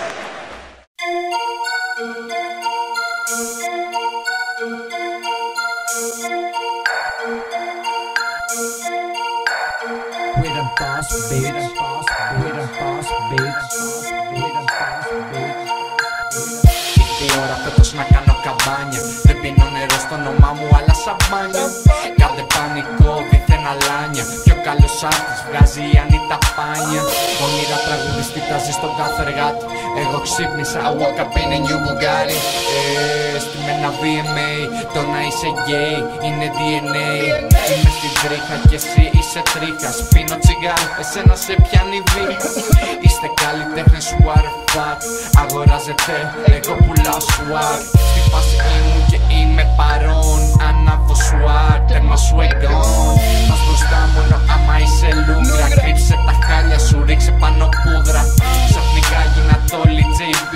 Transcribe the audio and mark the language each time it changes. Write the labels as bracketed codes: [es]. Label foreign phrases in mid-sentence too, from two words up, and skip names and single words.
[en] We're the boss, bitch. We're the boss, bitch. We're the boss, bitch. [el] Ήρθε η ώρα φέτος να κάνω καμπάνια. Δεν πίνω νερό στο όνομά μου αλλά σαμπάνια. Κάντε πανικό, δίθεν αλάνια. Πιο καλός άρτης βγάζει η Ανίτα Πάνια. Όνειρα τραγουδιστή τάζει στον κάθε εργάτη. Εγώ ξύπνησα, [en] I woke up in a new Bugatti. [el] Στη μένα VMA, το να είσαι γκέι είναι DNA. Είμαι στην τρίχα κι εσύ είσαι τρίχας. Πίνω τσιγάρο, εσένα σε πιάνει βήχα. Είστε καλλιτέχνες, [en] what the fuck. [el] Αγοράζετε, εγώ πουλάω swag. Στη φάση ήμουν και είμαι παρόν. Ανάβω swag, τέρμα swag-on. Πας μπροστά μόνο άμα είσαι λούγκρα. Κρύψε τα χάλια σου, ρίξε πάνω πούδρα. Ξαφνικά γίνα το όλοι JB.